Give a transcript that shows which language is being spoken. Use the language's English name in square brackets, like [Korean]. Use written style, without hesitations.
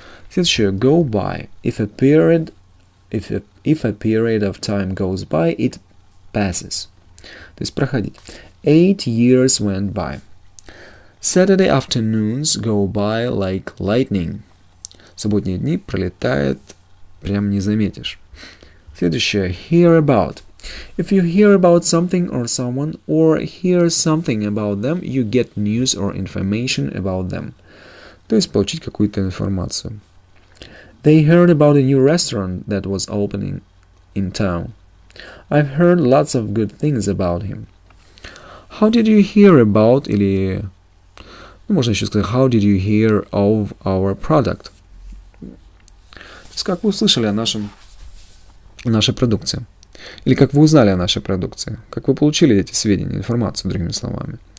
[Russian] Следующее, go by. [English] If a period of time goes by, it passes. [Russian] То есть проходить. [English] 8 years went by. Saturday afternoons go by like lightning. [Russian] Субботние дни пролетают, прям не заметишь. [English] Следующее, hear about. If you hear about something or someone, or hear something about them, you get news or information about them. [Russian] То есть получить какую-то информацию. [English] They heard about a new restaurant that was opening in town. I've heard lots of good things about him. How did you hear about, [Russian] или, можно еще сказать, [English] how did you hear of our product? [Russian] То есть, как вы услышали о нашей продукции? Или как вы узнали о нашей продукции? Как вы получили эти сведения, информацию, другими словами?